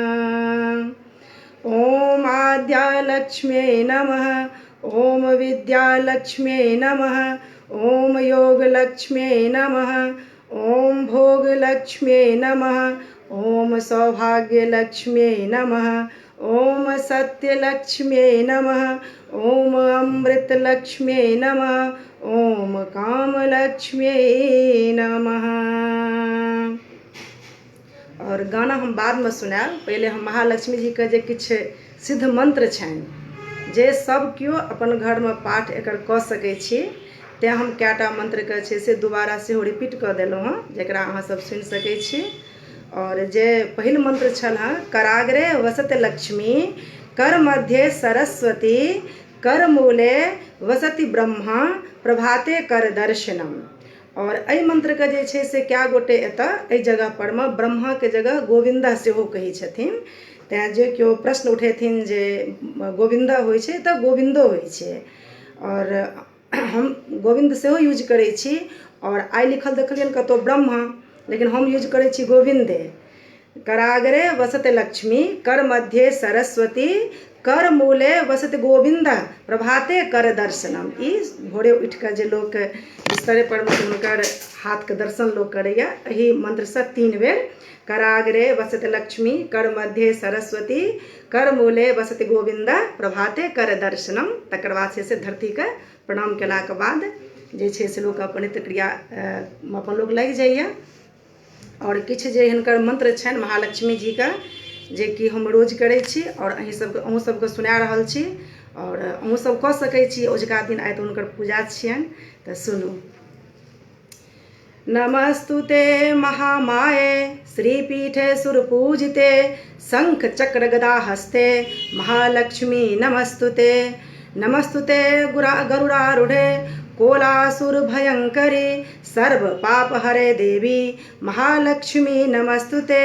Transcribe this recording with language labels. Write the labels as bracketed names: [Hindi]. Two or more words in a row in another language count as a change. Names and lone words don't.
[Sanskrit] ओम आद्यालक्ष्म्यै नमः ओम विद्यालक्ष्म्यै नमः ओम योगलक्ष्म्यै नमः ओम भोगलक्ष्म्यै नमः ओम सौभाग्यलक्ष्म्यै नमः ओम सत्यलक्ष्म्यै नमः ओम अमृतलक्ष्म्यै नमः ओम कामलक्ष्म्यै नमः। [Maithili] और गाना हम बाद में सुनाएब। पहले हम महालक्ष्मी जी के जे किछु सिद्ध मंत्र छनि जे सब केओ अपन घर में पाठ एकर कऽ सकै छी, तेँ हम कएटा मंत्र के छै से दोबारा सेहो रिपीट कऽ देलहुँ हँ, जेकरा अहाँ सब सुनि सकै छी। और जे पहिल मंत्र छल हँ, [Sanskrit] कराग्रे वसत लक्ष्मी कर मध्य सरस्वती कर मूले वसति ब्रह्मा प्रभाते कर दर्शनम। [Maithili] और एहि मंत्र के जे छै से कए गोटे एतऽ एहि जगह पर में ब्रह्मा के जगह गोविंदा सेहो कहै छथिन। तेँ जे केओ प्रश्न उठेथिन जे गोविंदा होइ छै तऽ गोविंदो होइ छै, और हम गोविंद सेहो यूज करै छी। और आइ लिखल देखलियनि कतहु ब्रह्मा, लेकिन हम यूज करै छी गोविंदे। [Sanskrit] कराग्रे वसत लक्ष्मी कर मध्य सरस्वती कर मूले वसत गोविंद प्रभाते कर दर्शनम। [Maithili] ई भोरे उठि कऽ जे लोक बिस्तरे पर में हुनकर हाथ के दर्शन लोक करैया, एहि मंत्र से 3 बेर [Sanskrit] कराग्रे वसत लक्ष्मी कर मध्य सरस्वती कर मूले वसत गोविंद प्रभाते कर दर्शनम। [Maithili] तकर बाद से धरती के प्रणाम केलाके बाद जे छै से लोक अपन नित्य क्रिया अपन लोक लागि जाइए। और किछु जे हिनकर मंत्र छनि महालक्ष्मी जी के, जे कि हम रोज करै छी और अहूँ सबके सुना रहल छी, और अहूँ सब कऽ सकै छी। ओजुका दिन आइ तऽ हुनकर पूजा छियनि, तऽ सुनू। [Sanskrit] नमस्तुते महामाये श्रीपीठे सुरपूजिते शंख चक्र गदा हस्ते महालक्ष्मी नमस्तुते। नमस्तुते गरुडारूढ़े कोलासुर भयंकरी सर्व पाप हरे देवी महालक्ष्मी नमस्तुते।